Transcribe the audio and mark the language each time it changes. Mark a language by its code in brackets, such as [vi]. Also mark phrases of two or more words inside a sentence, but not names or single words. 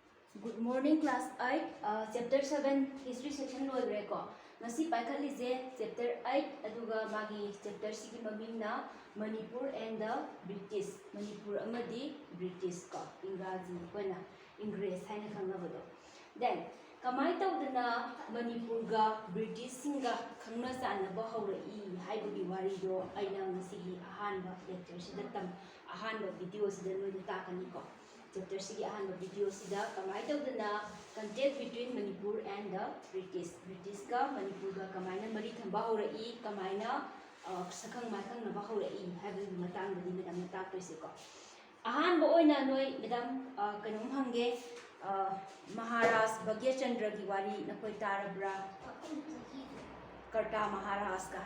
[en] Good morning, class 8, chapter 7, history section [mni] loigre ko. Ngasi paikhalise chapter 8 aduga magi chapter sigi mamingna Manipur and the British. Manipur amadi British ko. Ingraji koina Ingres haina khangnabado. Then kamai tawdana Manipur ga British singa khangna sanaba hawrai haibagi wari do aina ngasi ahanba lecture sida tam ahanba video sida noida takani ko. Chapter sigi ahanba video sida kamai tawdana [en] contact between Manipur and the British. [mni] British ka Manipur ga kamaina mari thamba hawrai kamaina sakhang makhang na ba hawrai haibagi matang badi madam na taktoise ko. Ahanba oina noi madam kanom hange Maharaj Bhagyachandra ki wari nakoi tarabra Karta Maharaj ka